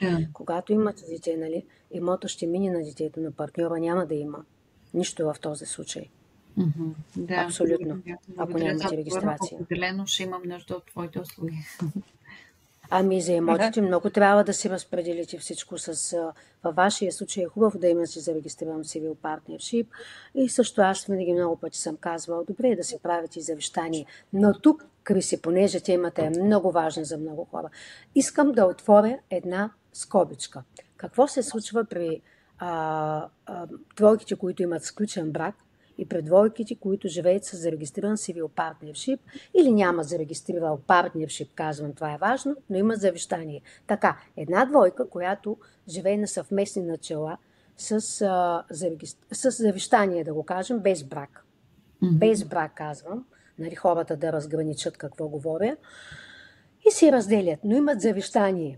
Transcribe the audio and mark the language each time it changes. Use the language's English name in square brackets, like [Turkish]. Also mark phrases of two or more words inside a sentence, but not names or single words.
[Bulgarian] Когато имате дете, нали, имота ще мине на детето, на партньора няма да има нищо в този случай. Абсолютно. Ако нямате регистрация. Определено ще имам нужда от твоите услуги. За имотите много трябва да си разпределите всичко във вашия случай е хубаво да имате зарегистриран [English] civil partnership [Bulgarian] и също аз винаги много пъти съм казвала, добре е да си правите завещание. Но тук, Криси, понеже темата е много важна за много хора, искам да отворя една скобичка. Какво се случва при двойките, които имат сключен брак и при двойките, които живеят с зарегистриран [English] civil partnership [Bulgarian] или няма зарегистрирал partnership, казвам, това е важно, но има завещание. Така, една двойка, която живее на съвместни начала с завещание, да го кажем, без брак. Без брак, казвам, нали, хората да разграничат какво говоря, и си разделят, но имат завещание.